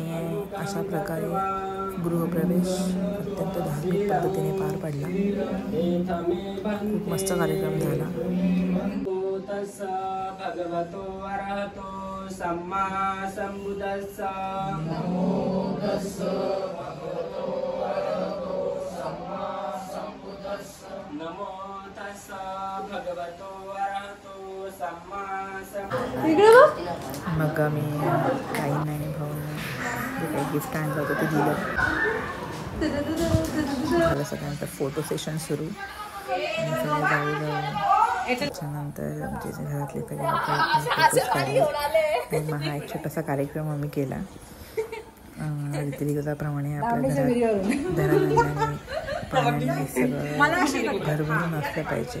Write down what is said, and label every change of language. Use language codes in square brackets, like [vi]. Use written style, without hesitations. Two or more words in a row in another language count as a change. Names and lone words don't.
[mr] अशा प्रकारे गृहप्रवेश अत्यंत धार्मिक पद्धतीने पार पडला. खूप मस्त कार्यक्रम झाला. [pi] भगवतो अरहतो सम्मा संबुद्धस्सा. नमो तस्सा भगवतो अरहतो सम्मा संबुद्धस्सा. नमो तस्सा भगवतो अरहतो सम्मा संबुद्धस्सा. [mr] मग आम्ही ताईंना आणि भाऊंना जे काही गिफ्ट आणलं होतं ते दिलं. झालं सगळ्यांचं फोटो सेशन सुरू. आणि सगळे जाऊ त्याच्यानंतर आमचे घरातले सगळे फोटोज काढले. मग हा एक छोटासा कार्यक्रम आम्ही केला. रीतिरिवाजाप्रमाणे आपल्या घरात धनाधान्याने पाण्याने सगळं घरभरून असलं पाहिजे.